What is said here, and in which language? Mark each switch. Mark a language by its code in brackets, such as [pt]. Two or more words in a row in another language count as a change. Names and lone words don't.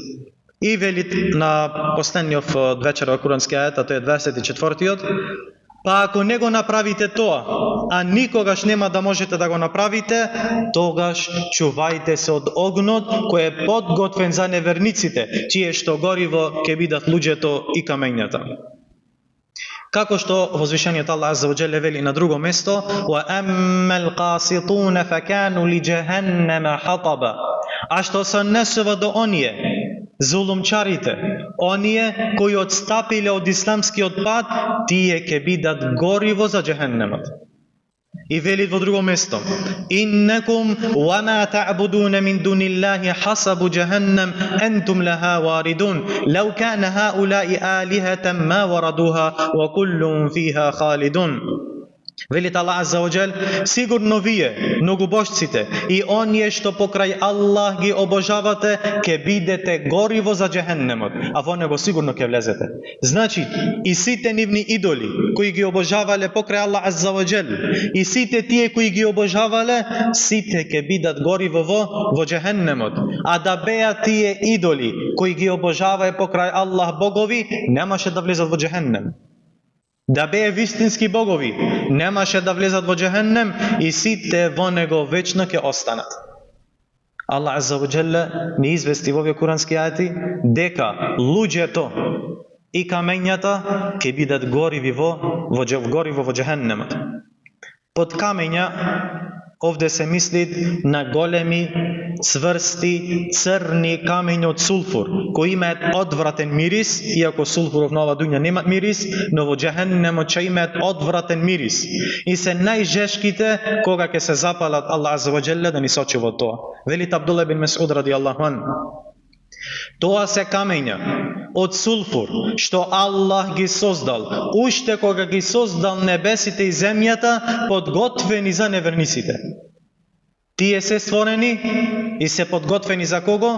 [mk] И вели на последниот вечеров курански ајет, а тој е 24-тиот, па ако не го направите тоа, а никогаш нема да можете да го направите, тогаш чувајте се од огнот кој е подготвен за неверниците, чие што гориво ќе бидат луѓето и камењата. Како што возвишениот Аллах [ar] عز وجل [mk] вели на друго место: [ar] "وأما القاسطون فكانوا لجهنم حطبا." [mk] А што се однесува до оние зулумчарите, оние кои отстапиле од исламскиот пат, тие ќе бидат гориво за џаханнемот. И вели во друго место: [ar] "إنكم وما تعبدون من دون الله حصب جهنم أنتم لها واردون لو كان هؤلاء آلهة ما وردوها وكل فيها خالدون." [mk] Велит Аллах [ar] عز وجل: [mk] сигурно вие, многобожците и оние што покрај Аллах ги обожавате, ќе бидете гориво за џаханнемот, а во него сигурно ќе влезете. Значи, и сите нивни идоли кои ги обожавале покрај Аллах [ar] عز وجل, [mk] и сите тие кои ги обожавале, сите ќе бидат гориво во џаханнемот. А да беа тие идоли кои ги обожаваe покрај Аллах богови, немаше да влезат во џаханнем. Да беа вистински богови, немаше да влезат во џаханнем и сите во него вечно ќе останат. Аллах [ar] عز وجل [mk] ни извести во овие курански ајати дека луѓето и камењата ќе бидат гориви во џаханнемот. Под камења овде се мисли на големи, цврсти, црни камења од сулфур, кои имаат одвратен мирис, иако сулфуров на ова дуња немаат мирис, но во џаханнемот ќе имаат одвратен мирис. И се најжешките кога ќе се запалат. Аллах [ar] عز وجل [mk] да ни сочи во тоа. Велит Абдулла ибн Месуд [ar] رضي الله عنه: [mk] тоа се камења од сулфур што Аллах ги создал, уште кога ги создал небесите и земјата, подготвени за неверниците. Тие се створени и се подготвени за кого?